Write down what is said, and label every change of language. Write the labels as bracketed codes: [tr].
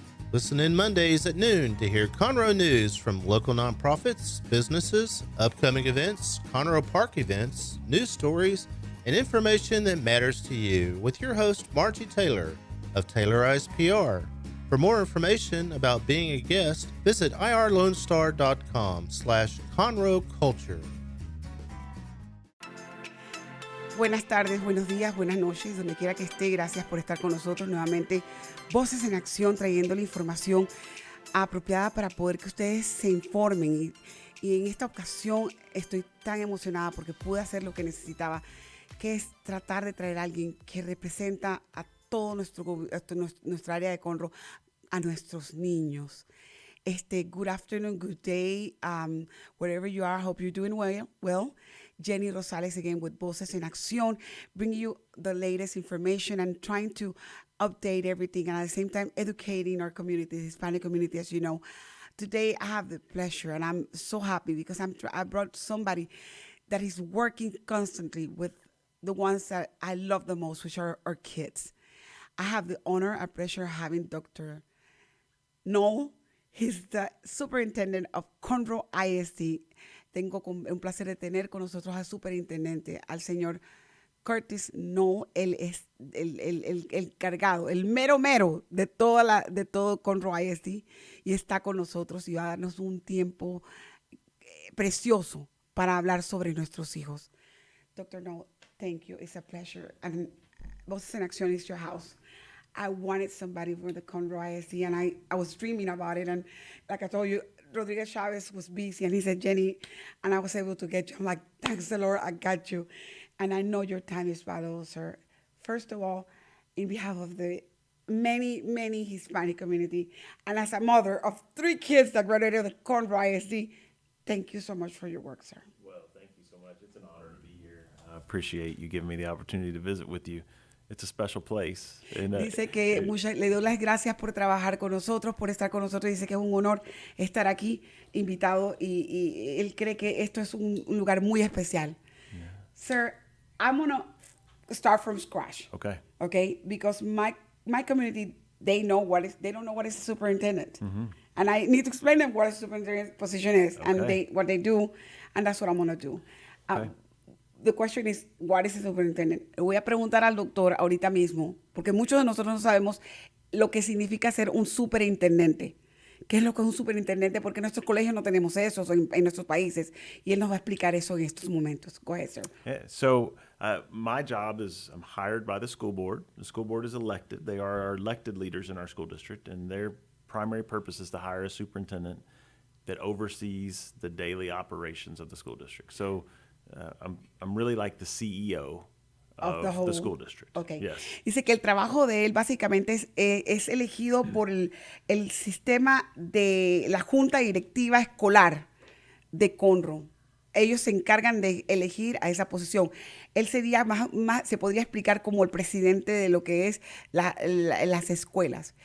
[en] Listen in Mondays at noon to hear Conroe news from local nonprofits, businesses, upcoming events, Conroe Park events, news stories, and information that matters to you with your host, Margie Taylor of Taylorized PR. For more information about being a guest, visit irlonestar.com/Conroe Culture. [es] Buenas tardes, buenos días, buenas noches, donde quiera que esté. Gracias por estar con nosotros nuevamente. Voces en Acción, trayendo la información apropiada para poder que ustedes se informen. Y en esta ocasión estoy tan emocionada porque pude hacer lo que necesitaba, que es tratar de traer a alguien que representa a todo nuestra área de Conroe, a nuestros niños. [en] Good afternoon, good day, wherever you are. Hope you're doing well. Jenny Rosales again with Voces en Acción, bringing you the latest information and trying to update everything, and at the same time educating our community, the Hispanic community, as you know. Today I have the pleasure, and I'm so happy because I brought somebody that is working constantly with the ones that I love the most, which are our kids. I have the honor and pleasure of having Dr. Null. He's the superintendent of Conroe ISD. [es] Tengo un placer de tener con nosotros al superintendente, al señor Curtis Null. Él es el cargado, el mero de todo Conroe ISD, y está con nosotros y va a darnos un tiempo precioso para hablar sobre nuestros hijos. [en] Dr. Null, thank you. It's a pleasure. And Voces en Acción is your house. I wanted somebody from the Conroe ISD, and I was dreaming about it. And like I told you, Rodriguez Chavez was busy, and he said, Jenny, and I was able to get you. I'm like, thanks the Lord, I got you. And I know your time is valuable, sir. First of all, in behalf of the many Hispanic community, and as a mother of 3 kids that graduated the Conroe ISD, thank you so much for your work, sir. Well, thank you so much. It's an honor to be here. I appreciate you giving me the opportunity to visit with you. It's a special place. [es] Dice que le doy las gracias por trabajar con nosotros, por estar con nosotros. Dice que es un honor estar aquí invitado y él cree que esto es un lugar muy especial. [en] Yeah. Sir, I'm going to start from scratch. Okay? Because my community, they don't know what is a superintendent. Mm-hmm. And I need to explain them what a superintendent position is, and what they do, and that's what I'm going to do. Okay. The question is, what is a superintendent? [es] Le voy a preguntar al doctor ahorita mismo, porque muchos de nosotros no sabemos lo que significa ser un superintendente. ¿Qué es lo que es un superintendente? Porque en nuestros colegios no tenemos eso en nuestros países. Y él nos va a explicar eso en estos momentos. [en] Go ahead, sir. Yeah, so my job is I'm hired by the school board. The school board is elected. They are our elected leaders in our school district, and their primary purpose is to hire a superintendent that oversees the daily operations of the school district. So I'm really like the CEO of the school district. Okay. Yes. [es] Dice que el trabajo de él básicamente es elegido por el sistema de la junta directiva escolar de Conroe. Ellos se encargan de elegir a esa posición. Él sería se podría explicar como el presidente de lo que es las escuelas.